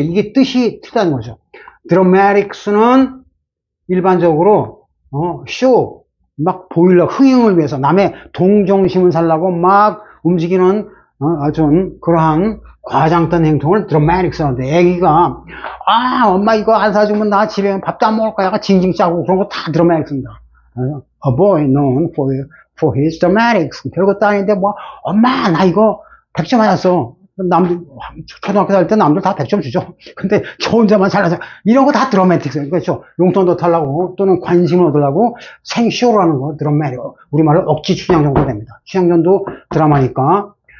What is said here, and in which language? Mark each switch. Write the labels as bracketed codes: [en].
[ko] 이게 뜻이 틀리다는 거죠. 드라마틱스는 일반적으로, 쇼, 막 보일러, 흥행을 위해서 남의 동정심을 살라고 막 움직이는, 아주 그러한 과장된 행동을 드라마틱스라고 하는데, 애기가, 엄마 이거 안 사주면 나 집에 밥도 안 먹을 거야. 징징 짜고 그런 거 다 드라마틱스입니다. [en] A boy known for his dramatics. [ko] 별것도 아닌데, 뭐, 엄마, 나 이거 100점 맞았어. 초등학교 다닐 때 남들 다 100점 주죠. 근데 저 혼자만 잘나서 이런 거 다 드라마틱스. 그렇죠. 용돈도 타려고 또는 관심을 얻으려고 생쇼를 하는 거, 드라마틱. 우리말로 억지 춘향 정도 됩니다. 춘향전도 드라마니까.